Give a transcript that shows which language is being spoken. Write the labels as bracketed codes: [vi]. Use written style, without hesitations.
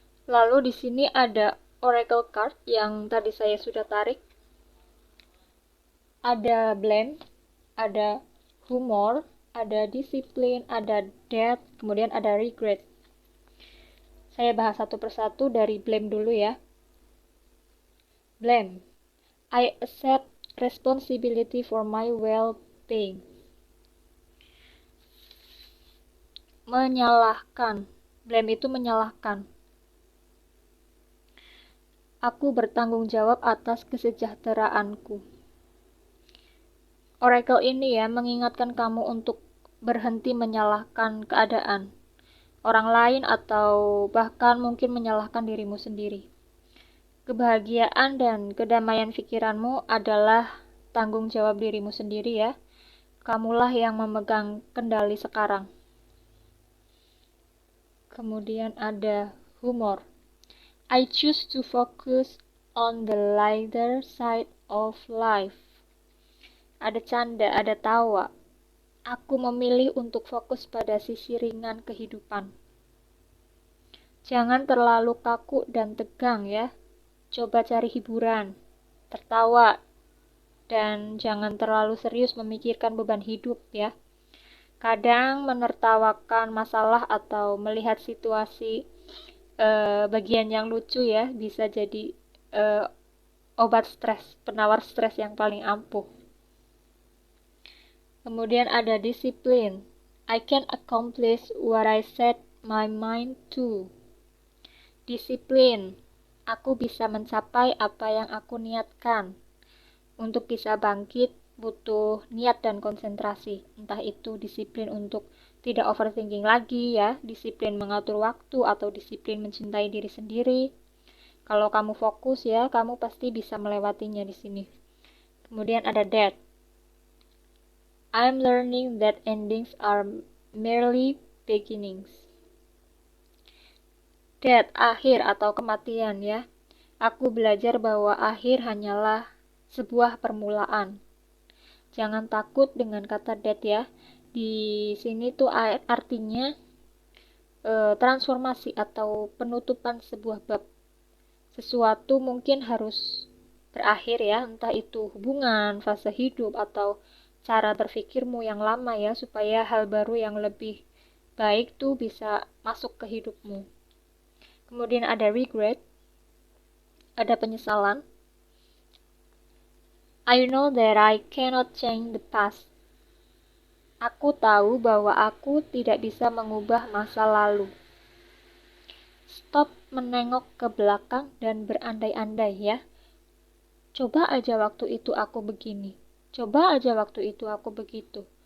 [id] Lalu di sini ada oracle card yang tadi saya sudah tarik. Ada blame, ada humor, ada disiplin, ada death, kemudian ada regret. Saya bahas satu persatu dari blame dulu ya. [en] Blame. I accept responsibility for my well-being. [id] Menyalahkan. Blame itu menyalahkan. Aku bertanggung jawab atas kesejahteraanku. Oracle ini ya mengingatkan kamu untuk berhenti menyalahkan keadaan, orang lain, atau bahkan mungkin menyalahkan dirimu sendiri. Kebahagiaan dan kedamaian pikiranmu adalah tanggung jawab dirimu sendiri ya. Kamulah yang memegang kendali sekarang. Kemudian ada humor. [en] I choose to focus on the lighter side of life. [id] Ada canda, ada tawa. Aku memilih untuk fokus pada sisi ringan kehidupan. Jangan terlalu kaku dan tegang ya. Coba cari hiburan, tertawa, dan jangan terlalu serius memikirkan beban hidup ya. Kadang menertawakan masalah atau melihat situasi bagian yang lucu ya, bisa jadi obat stres, penawar stres yang paling ampuh. Kemudian ada disiplin. [en] I can accomplish what I set my mind to. [id] Disiplin. Aku bisa mencapai apa yang aku niatkan. Untuk bisa bangkit, butuh niat dan konsentrasi. Entah itu disiplin untuk tidak overthinking lagi ya, disiplin mengatur waktu, atau disiplin mencintai diri sendiri. Kalau kamu fokus ya, kamu pasti bisa melewatinya di sini. Kemudian ada death. [en] I'm learning that endings are merely beginnings. [id] Death, akhir atau kematian ya. Aku belajar bahwa akhir hanyalah sebuah permulaan. Jangan takut dengan kata death ya. Di sini tuh artinya transformasi atau penutupan sebuah bab. Sesuatu mungkin harus berakhir ya, entah itu hubungan, fase hidup, atau cara berpikirmu yang lama ya, supaya hal baru yang lebih baik tuh bisa masuk ke hidupmu. Kemudian ada regret, ada penyesalan. [en] I know that I cannot change the past. [id] Aku tahu bahwa aku tidak bisa mengubah masa lalu. Stop menengok ke belakang dan berandai-andai ya. Coba aja waktu itu aku begini. Coba aja waktu itu aku begitu.